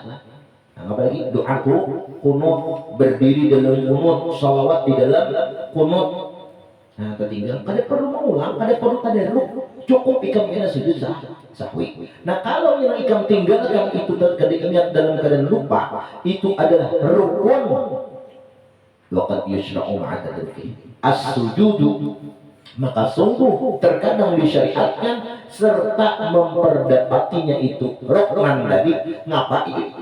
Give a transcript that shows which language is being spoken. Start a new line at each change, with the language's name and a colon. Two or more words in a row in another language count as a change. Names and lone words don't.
Banjar: Nah, apalagi doaku kunut berdiri dalam kunut salawat di dalam kunut. Nah ketinggalan kada perlu mengulang, kada perlu tadaruk, cukup ikam kena sujud sahwi. Nah kalau yang ikam tinggalkan itu kada ingat dalam keadaan lupa, itu adalah rukun.
Arabic: Waqad yushra'u ma'a tadruki as-sujudu,
Banjar: maka sungguh terkadang disyariatkan serta memperdapatinya itu rukun tadi. Ngapain?